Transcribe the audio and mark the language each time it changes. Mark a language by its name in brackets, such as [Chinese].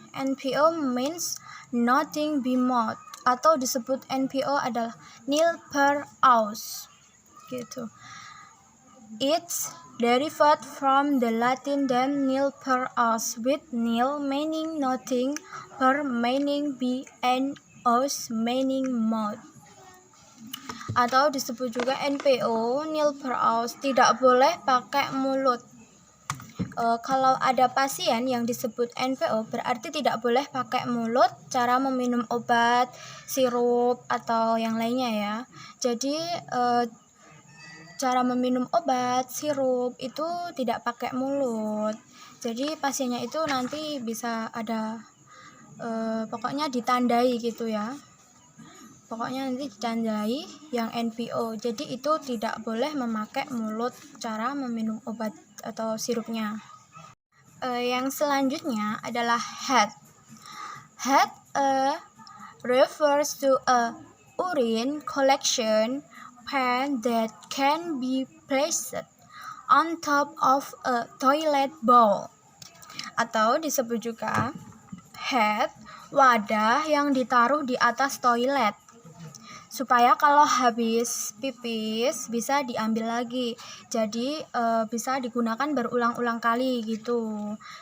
[English] NPO means nothing be mouth, [Indonesian] atau disebut NPO adalah nil per hours gitu. [English] It's derived from the Latin term nil per hours, with nil meaning nothing, per meaning be, and hours meaning mouth. [Indonesian] Atau disebut juga NPO, nil per hours, tidak boleh pakai mulut. Kalau ada pasien yang disebut NPO berarti tidak boleh pakai mulut. Cara meminum obat, sirup, atau yang lainnya ya. Jadi cara meminum obat, sirup itu tidak pakai mulut. Jadi pasiennya itu nanti bisa ada pokoknya ditandai gitu ya. Pokoknya nanti ditandai yang NPO. Jadi itu tidak boleh memakai mulut cara meminum obat atau sirupnya. Yang selanjutnya adalah head. [English] Head refers to a urine collection pan that can be placed on top of a toilet bowl. [Indonesian] Atau disebut juga head, wadah yang ditaruh di atas toilet, supaya kalau habis pipis bisa diambil lagi. Jadi bisa digunakan berulang-ulang kali gitu.